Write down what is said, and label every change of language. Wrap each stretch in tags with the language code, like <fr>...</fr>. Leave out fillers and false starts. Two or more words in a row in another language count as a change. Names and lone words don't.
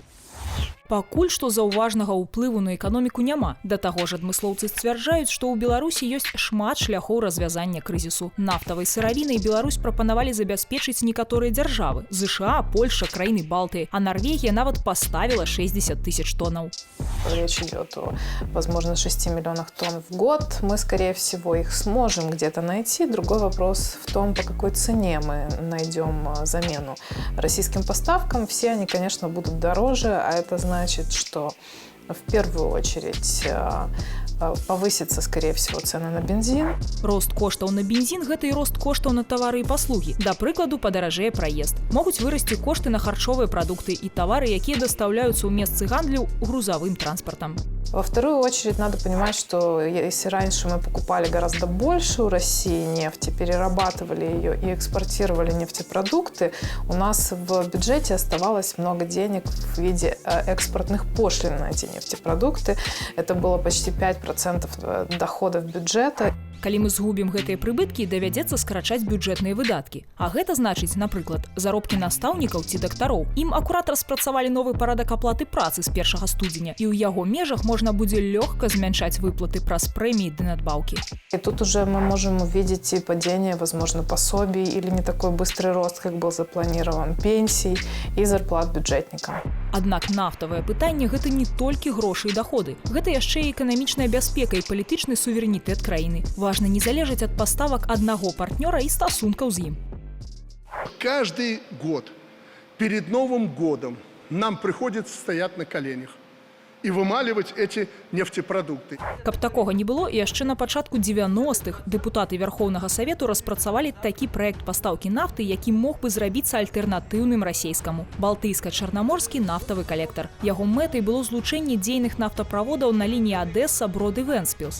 <be>Пакуль што заўважнага ўплыву на эканоміку няма. Да таго ж адмыслоўцы сцвярджаюць, што ў Беларусі ёсць шмат шляхоў развязання крызісу. Нафтавай сыравінай Беларусь прапанавалі забяспечыць некаторыя дзяржавы. ЗША, Польша, краіны Балтыі, а Норвегія нават поставила 60 тысяч тоннаў.</be> <ru>Речь идет о, возможно, 6 миллионах тонн в год. Мы, скорее всего, их сможем где-то найти. Другой вопрос в том, по какой цене мы найдем замену российским поставкам. Все они, конечно, будут дороже, а это значит, что в первую очередь повысится, скорее всего, цены на бензин.</ru> <be>Рост коштаў на бензин – гэта і рост коштаў на тавары і паслугі. Да прыкладу, падаражэе праезд. Могуць вырасці кошты на харчовыя прадукты і тавары, якія дастаўляюцца ў месцы гандлю грузавым транспартам.</be> <ru>Во вторую очередь надо понимать, что если раньше мы покупали гораздо больше у России нефти, перерабатывали ее и экспортировали нефтепродукты, у нас в бюджете оставалось много денег в виде экспортных пошлин на эти нефтепродукты. Это было почти 5% доходов бюджета.</ru> <be>Калі мы згубім гэтыя прыбыткі, давядзецца скарачаць бюджэтныя выдаткі. А гэта значыць, напрыклад, заробкі настаўнікаў ці дактароў. Ім акурат распрацавалі новы парадак аплаты працы з 1 студзеня, і ў яго межах можна будзе лёгка змяншаць выплаты праз прэміі ды надбаўкі.</be> <ru>И тут уже мы можем увидеть и падение, возможно, пособий или не такой быстрый рост, как был запланирован, пенсий и зарплат бюджетникам.</ru> <be>Аднак нафтавае пытанне – гэта не толькі грошы і доходы. Гэта яшчэ і эканамічная бяспека і палітычны суверэнітэт краіны. Важна не залежыць ад паставак аднаго партнёра і стасункаў з ім.</be> <ru>Каждый год перед Новым годом нам приходится стоять на коленях и вымаливать эти нефтепродукты.</ru> <be>Каб такога не было, яшчэ на пачатку 90-х дэпутаты Вярхоўнага Савету распрацавалі такі праект пастаўкі нафты, які мог бы зрабіцца альтэрнатыўным расейскаму – Балтыйска-Чарнаморскі нафтавы калектар. Яго мэтай было злучэнне дзейных нафтаправодаў на лініі Адэса, Брод і Вэнспілс.</be>